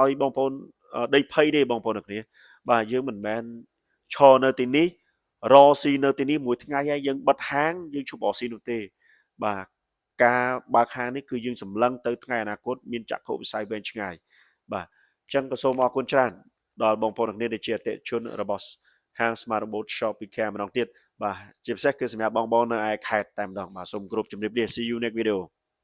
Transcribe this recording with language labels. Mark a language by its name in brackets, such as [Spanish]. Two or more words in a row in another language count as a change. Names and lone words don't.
[Khmer] ឲ្យបងប្អូនដេកភ័យទេបងប្អូនទាំងគ្នាបាទយើងមិនមែនឈរនៅទីនេះរកស៊ីនៅទីនេះមួយថ្ងៃហើយយើងបិទហាងយើងឈប់រកស៊ីនោះទេបាទការបើកហាងនេះគឺយើងសម្លឹងទៅថ្ងៃអនាគតមានចក្ខុវិស័យវែងឆ្ងាយបាទអញ្ចឹងក៏សូមអរគុណច្រើនដល់បងប្អូនទាំងគ្នាដែលជាអតិថិជនរបស់ហាង Smart Robot Shop BK ម្ដងទៀតបាទជាពិសេសគឺសម្រាប់បងប្អូននៅឯខេត្តតែម្ដងបាទសូមគោរពជំរាបលា [English] See you next video